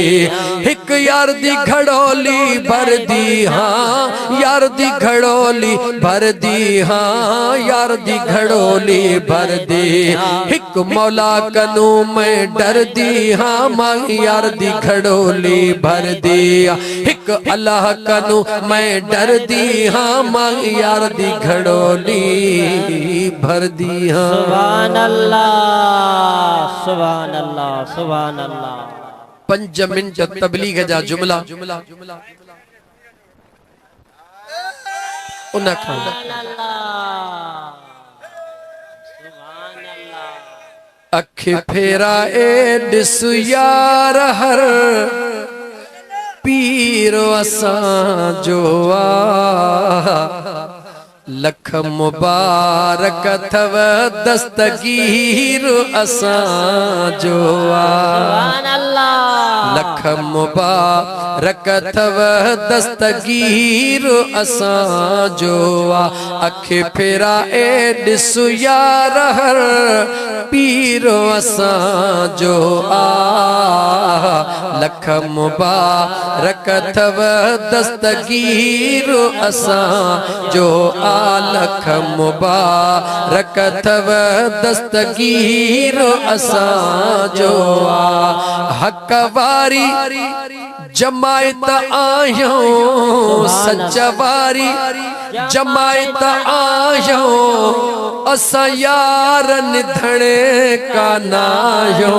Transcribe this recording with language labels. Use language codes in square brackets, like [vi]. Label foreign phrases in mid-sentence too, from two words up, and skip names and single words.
[pa] ਇੱਕ ਯਾਰ ਦੀ ਘੜੋਲੀ ਭਰ ਦੀ ਹਾਂ, ਯਾਰ ਦੀ ਘੜੋਲੀ ਭਰ ਦੀ ਹਾਂ, ਯਾਰ ਦੀ ਘੜੋਲੀ ਭਰ ਦੀ। ਇੱਕ ਮੌਲਾ ਕਨੂੰ ਮੈਂ ਡਰ ਦੀ ਹਾਂ, ਮਾਹੀ ਯਾਰ ਦੀ ਘੜੋਲੀ ਭਰ ਦਿਆ। ਇੱਕ ਅੱਲਾਹ ਕਨੂੰ ਮੈਂ ਡਰ ਦੀ ਹਾਂ, ਮਾਹੀ ਯਾਰ ਦੀ ਘੜੋਲੀ ਭਰ ਦੀ ਹਾਂ। [ar] سبحان الله سبحان الله سبحان الله. [sd] 5 मिनट तबलीग जा जुमला उन खां अख फेरा ए ॾिसु यार हर पीर असां जो आ, लख मुबारक थव दस्तगीर असां जो आ। लख मुबारक थव दस्तगीर असां जो आ। अख फेरा ए ॾिसु यार हर पीर असां जो आ, लख मुबारक थव दस्तगीर असां जो आ। लख मुबारक थव दस्तगीर असां जो आ। हक वारी जमायत आहियूं, सच वारी जमायत आहियूं, असां यारनि धणे कानायूं।